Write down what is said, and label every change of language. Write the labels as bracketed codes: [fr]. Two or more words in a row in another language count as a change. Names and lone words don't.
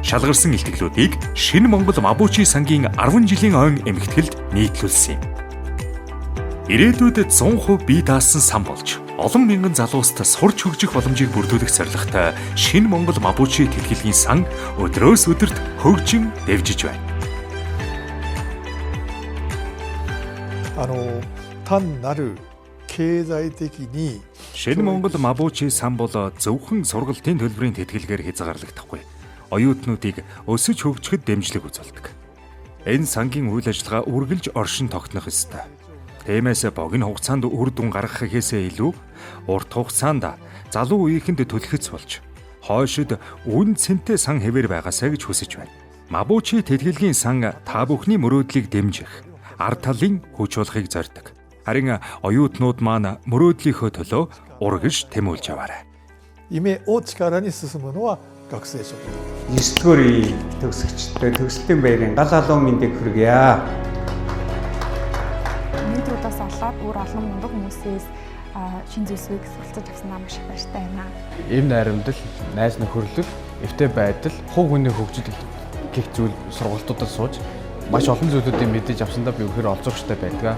[mn] Шалгарсан илтгэлүүдийг Шинэ Монгол Мапучи сангийн 10 жилийн ойн эмгэтгэлд нийтлүүлсэн юм. Ирээдүйд 100% бие даасан сан болж олон мянган залууст сурч хөгжих боломжийг бүрдүүлэх зорилготой Шинэ Монгол Мапучи тэтгэлгийн сан өдрөөс өдөрт хөгжин дэвжиж байна. [ja] 単なる経済的に [mn] Шинэ Монгол Мапучи сан бол зөвхөн сургалтын төлбөрийн тэтгэлгээр хязгаарлагдахгүй. Оюутнуудыг өсөж хөгжөхөд дэмжлэг үзүүлдэг. Энэ сангийн үйл ажиллагаа үргэлж оршин тогтнох ёстой. Тиймээс богино хугацаанд үр дүн гаргах гэхээсээ илүү урт хугацаанд залуу үеийнхэнд түлхэц болж хойшид үн цэнтэй сан хэвээр байгаасаа гэж хүсэж байна. Мапучи тэтгэлгийн сан та бүхний мөрөөдлийг дэмжих, ард талын хүч болгохыг зорддог. Харин оюутнууд маань мөрөөдлийнхөө төлөө урагш тэмүүлж яваарай. [ja] 夢を力に進むのは学生諸君。 [mn] 9 дугаар үеийн төгсөгчдөө төгсөлтийн баярын гал халуун мэндийг хүргье. Менторудаас олоод өөр олон мундаг хүмүүсээс шин зүйлсийг суралцаж авснаа маш их баяртай байна. Эв найрамдал, найз нөхөрлөл, эвтэй байдал, хувь хүний хөгжил гэх зүйл сургалтуудад сууж маш олон зүйлүүдийг мэдэж авсандаа би үнэхээр олзуурчтай байдаг.